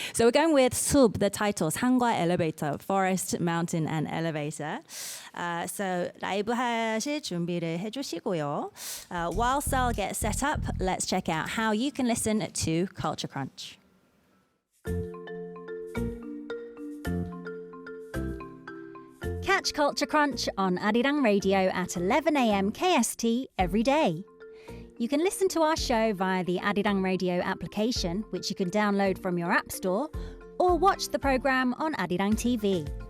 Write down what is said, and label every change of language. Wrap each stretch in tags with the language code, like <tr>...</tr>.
<en>So we're going with Sub, the title, 산과 elevator, forest, mountain, and elevator.</en> <ko>So 라이브 하실 준비를 해주시고요.</ko> <en>While Seol gets set up, let's check out how you can listen to Culture Crunch. Catch Culture Crunch on ARIRANG Radio at 11 a.m. KST every day. You can listen to our show via the ARIRANG Radio application, which you can download from your app store, or watch the program on ARIRANG TV.</en>